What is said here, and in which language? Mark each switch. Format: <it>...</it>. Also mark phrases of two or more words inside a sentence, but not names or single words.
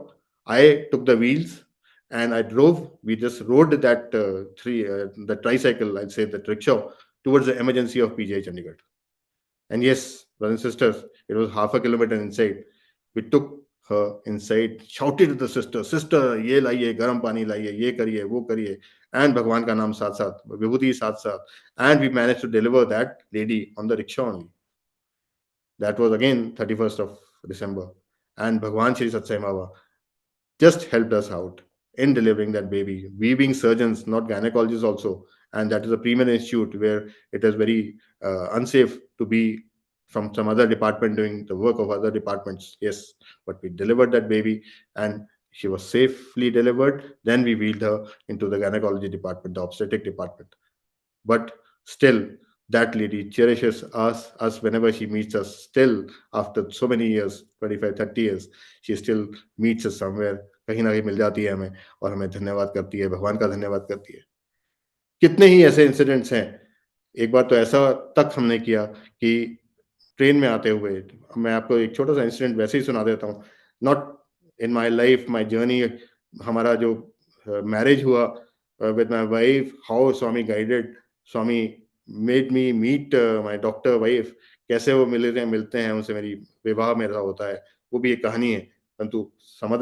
<en>I took the wheels and I drove. We just rode that the tricycle, I'd say, that rickshaw, towards the emergency of PGI Chandigarh. And yes, brothers and sisters, it was half a kilometer inside. We took her inside, shouted to the sister,</en> <hi>ये लाइए, गरम पानी लाइए, ये करिए, वो करिए, and भगवान का नाम साथ साथ, विभूति साथ साथ, vibhuti saath saath,</hi> <en>and we managed to deliver that lady on the rickshaw only. That was again 31st of December, and Bhagwan Shri Satsai Baba just helped us out in delivering that baby. We being surgeons, not gynecologists also, and that is a premier institute where it is very unsafe to be from some other department doing the work of other departments. Yes, but we delivered that baby and she was safely delivered. Then we wheeled her into the gynecology department, the obstetric department. But still, that lady cherishes us whenever she meets us. Still, after so many years, 25, 30 years, she still meets us somewhere.</en> <hi>कहीं ना कहीं मिल जाती है हमें और हमें धन्यवाद करती है, भगवान का धन्यवाद करती है. कितने ही ऐसे इंसिडेंट्स हैं. एक बार तो ऐसा तक हमने किया कि ट्रेन में आते हुए, मैं आपको एक छोटा सा इंसिडेंट वैसे ही सुना देता हूँ.</hi> <en>Not in my life, my journey,</en> <hi>हमारा जो मैरिज हुआ</hi> <en>with my wife, how Swami guided, Swami made me meet my doctor wife,</en> <hi>कैसे वो मिलते हैं उनसे, मेरी विवाह मेरा होता है, वो भी एक कहानी है, परंतु</hi> <en>some other time.</en>